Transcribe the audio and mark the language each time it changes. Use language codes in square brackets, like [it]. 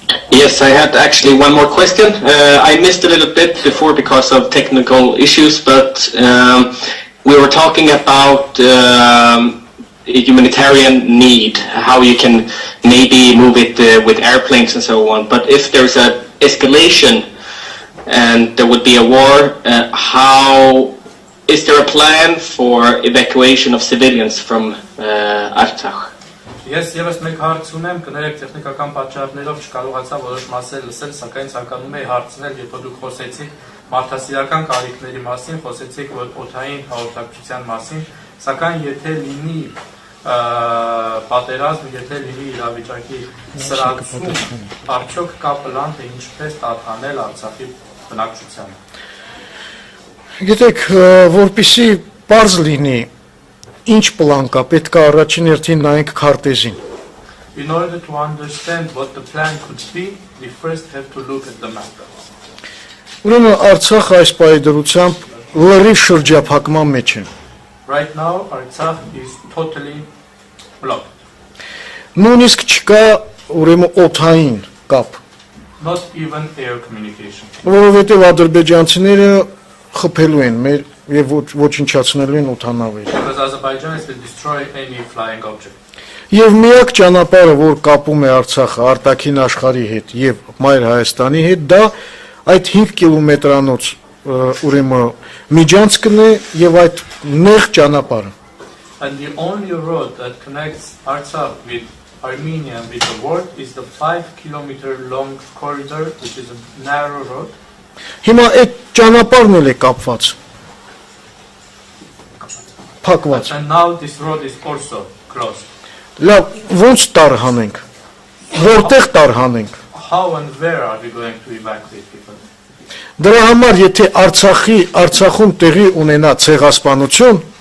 [en] Yes, I had actually one more question. I missed a little bit before because of technical issues, but we were talking about humanitarian need, how you can maybe move it with airplanes and so on. But if there's an escalation and there would be a war, how is there a plan for evacuation of civilians from Artsakh? [hy] Ես եւս մեկ հարց ունեմ, կներեք տեխնիկական պատճառներով չկարողացա որոշ մասեր լսել, սակայն ցանկանում եի հարցնել, երբ դուք խոսեցիք մարդասիրական կարիքների մասին, խոսեցիք օդային հաղորդակցության մասին, սակայն եթե լինի պատերազմ, եթե լինի իրավիճակի սրացում, արդյոք կա պլան, թե ինչպես տատանել Արցախի բնակչությանը։ Գիտեք, որպեսզի պարզ լինի ինչ պլան կա, պետք է առաջին հերթին նայենք քարտեզին։ [en] In order to understand what the plan could be, we first have to look at the map. [hy] Ուրեմն Արցախը այս պայդրությամբ լրիվ շրջափակման մեջ է։ [en] Right now, Artsakh is totally blocked. [hy] Նույնիսկ չկա ուրեմն օդային կապ։ [en] Not even air communication. [hy] Որովհետև ադրբեջանցիները խփելու են մեր եւ ոչնչացնելու են օդանավերը։ [en] Because Azerbaijanis will destroy any flying object. [hy] Եվ միակ ճանապարհը, որ կապում է Արցախը արտաքին աշխարհի հետ եւ Մայր Հայաստանի հետ, դա այդ 5 կիլոմետրանոց ուրեմն միջանցքն է եւ այդ նեղ ճանապարհը։ [en] And the only road that connects Artsakh with Armenia and with the world is the 5-kilometer long corridor, which is a narrow road. [hy] Հիմա այդ ճանապարհն էլ է կապված։ Փակված։ [en] And now this road is also closed. [hy] Լավ, ո՞նց տարհանենք։ Որտեղ տարհանենք։ [en] How and where are we going to evacuate people? [hy] Դրա համար եթե Արցախում տեղի ունենա ցեղասպանություն,